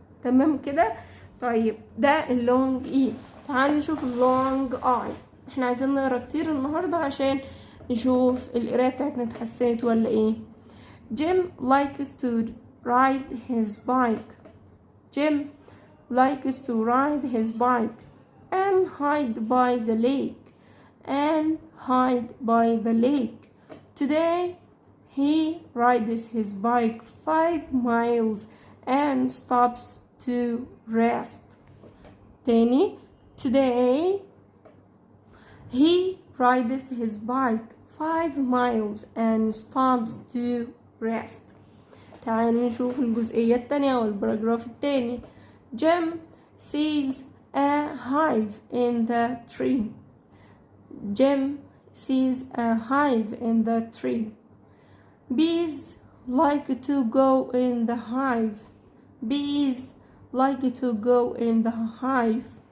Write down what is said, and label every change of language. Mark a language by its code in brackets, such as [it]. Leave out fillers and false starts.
[ar] تمام كده؟ طيب ده اللونج اي. تعالوا نشوف اللونج اي. احنا عايزين نقرا كتير النهارده عشان نشوف القرايه بتاعتنا اتحسنت ولا ايه. [en] Jim likes to ride his bike. Jim likes to ride his bike and hide by the lake. And hide by the lake. Today he rides his bike 5 miles and stops to rest. [ar] تاني. [en] Today he rides his bike 5 miles and stops to rest. [ar] تعالوا نشوف الجزئية التانية والبراجراف التاني. [en] Jim sees a hive in the tree. Jim sees a hive in the tree. Bees like to go in the hive. Bees like to go in the hive.